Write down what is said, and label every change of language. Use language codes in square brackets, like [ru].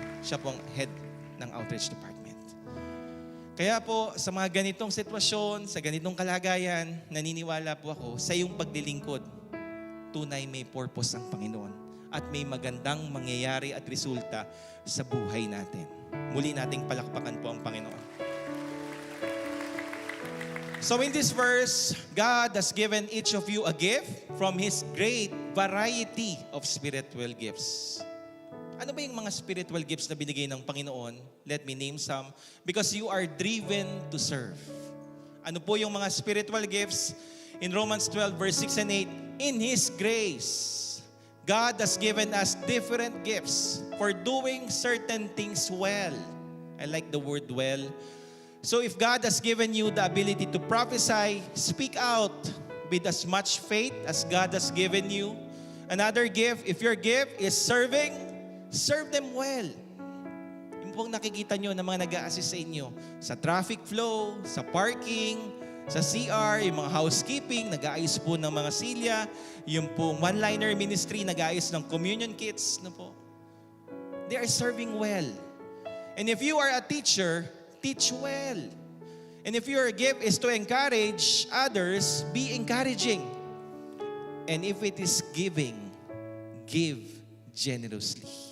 [tl] Siya po ang head ng Outreach Department. Kaya po sa mga ganitong sitwasyon, sa ganitong kalagayan, naniniwala po ako sa iyong paglilingkod, tunay may purpose ang Panginoon at may magandang mangyayari at resulta sa buhay natin. Muli nating palakpakan po ang Panginoon. [en] So in this verse, God has given each of you a gift from His great variety of spiritual gifts. [tl] Ano ba yung mga spiritual gifts na binigay ng Panginoon? [en] Let me name some. Because you are driven to serve. [tl] Ano po yung mga spiritual gifts? [en] In Romans 12 verse 6 and 8, in His grace, God has given us different gifts for doing certain things well. I like the word well. So if God has given you the ability to prophesy, speak out with as much faith as God has given you. Another gift, if your gift is serving, serve them well. [tl] Yung pong nakikita nyo na mga nag-a-assist sa inyo sa traffic flow, sa parking, sa CR, yung mga housekeeping, nag-aayos po ng mga silya, yung pong one-liner ministry, nag-aayos ng communion kits, na po. [en] They are serving well. And if you are a teacher, teach well. And if your gift is to encourage others, be encouraging. And if it is giving, give generously.